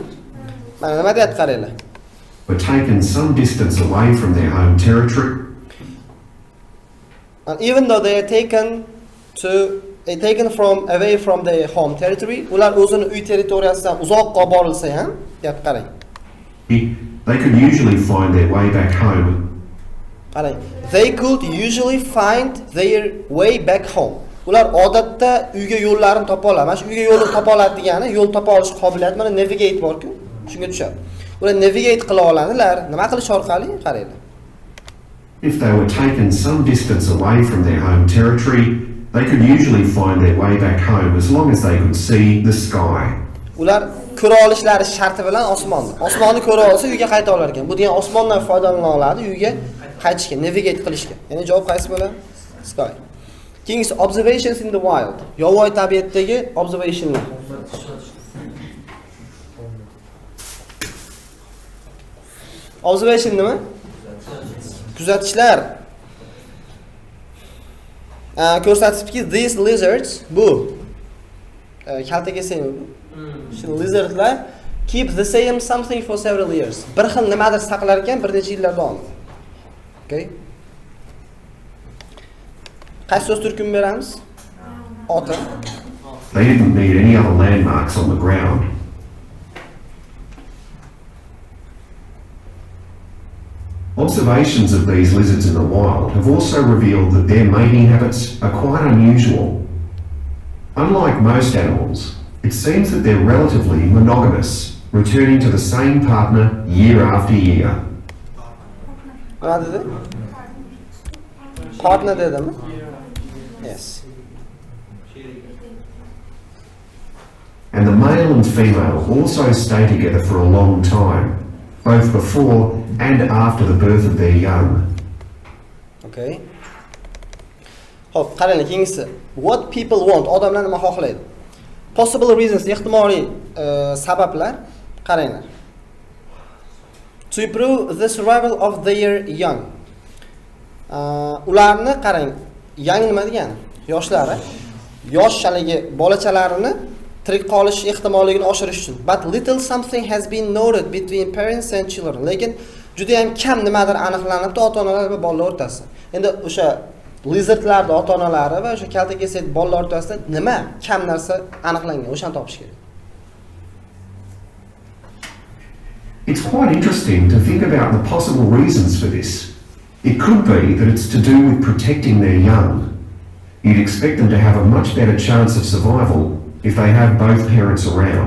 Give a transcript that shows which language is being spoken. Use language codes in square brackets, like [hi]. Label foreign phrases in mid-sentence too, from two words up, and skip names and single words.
[uz] Mana nima deyapti qaranglar. [en] Were taken some distance away from their home territory. And even though they are taken from away from their home territory, [uz] ular o'zini uy territoriyasidan uzoqqa borilsa ham, gap qarang. [en] They could usually find their way back home. Qarang, they could usually find their way back home. [uz] Ular odatda uyga yo'llarini topa oladi. Mana shu uyga yo'lni topa oladi degani, yo'l topa olish qobiliyati mana navigate bor-ku, shunga tushadi. Ular navigate qila oladilar. Nima qilish orqali? Qaranglar. [en] If they were taken some distance away from their home territory, they could usually find their way back home as long as they could see the sky. [uz] Ular ko'ra olishlari sharti bilan osmonni. Osmonni ko'ra olsa uyga qayta olar ekan. Bu degan osmondan foydalana oladi uyga qaytishga, navigate qilishga. Ya'ni javob qaysi bo'ladi? Sky. [en] Keyingisi observations in the wild. [uz] Yovvoyi tabiatdagi observationlar. Observation nima? Kuzatishlar. Ko'rsatibki, [en] these lizards, [uz] bu kaltaga semi bu. Shu lizardlar [en] keep the same something for several years. [uz] Bir xil nimadir saqlar ekan bir necha yillar davomida. Okay? Qaysi so'z turkumi beramiz? Ota. [en] They didn't need any other landmarks on the ground. Observations of these lizards in the wild have also revealed that their mating habits are quite unusual. Unlike most animals, it seems that they're relatively monogamous, returning to the same partner year after year. What did it? Partner dedimi? Yes. And the male and female also stay together for a long time, both before and after the birth of their young. [uz] Okay. Hop, qarang, keyingisi. [en] What people want, [uz] odamlar nima xohlaydi? [en] Possible reasons, [uz] ehtimoliy sabablar. Qaranglar. [en] To improve the survival of their young. [uz] Ularni qarang, young nima degani? Yoshlari. Yosh haligi bolachalarini tirik qolish ehtimolligini oshirish uchun. [en] But little something has been noted between parents and children. [uz] Lekin juda ham kam nimadir aniqlanibdi ota-onalar va bolalar o'rtasida. Endi o'sha lizardlarning ota-onalari va o'sha kaltakesak bolalar o'rtasida nima kam narsa aniqlangan, o'shani topish kerak. [en] It's quite interesting to think about the possible reasons for this. It could be that it's to do with protecting their young. You'd expect them to have a much better chance of survival if they have both parents around.